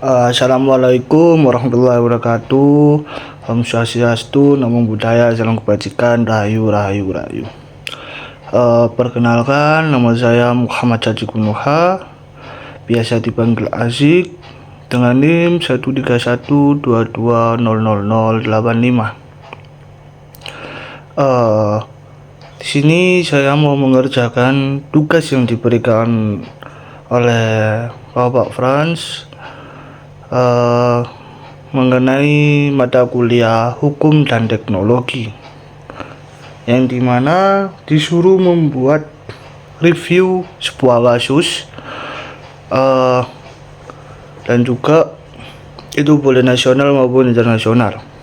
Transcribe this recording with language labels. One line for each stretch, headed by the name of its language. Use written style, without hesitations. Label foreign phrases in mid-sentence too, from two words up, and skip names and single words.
Arabic: السلام عليكم ورحمة الله وبركاته.
Sanskrit: Om Swastiastu,
Pali: Namo Buddhaya,
Indonesian: Salam Kebajikan, Rahayu, Rahayu, Rahayu. Perkenalkan, nama saya Muhammad Caci Kunuha, biasa dipanggil Azik, dengan NIM 13122000085. Di sini saya mau mengerjakan tugas yang diberikan oleh Bapak Franz mengenai mata kuliah hukum dan teknologi, yang dimana disuruh membuat review sebuah kasus dan juga itu boleh nasional maupun internasional.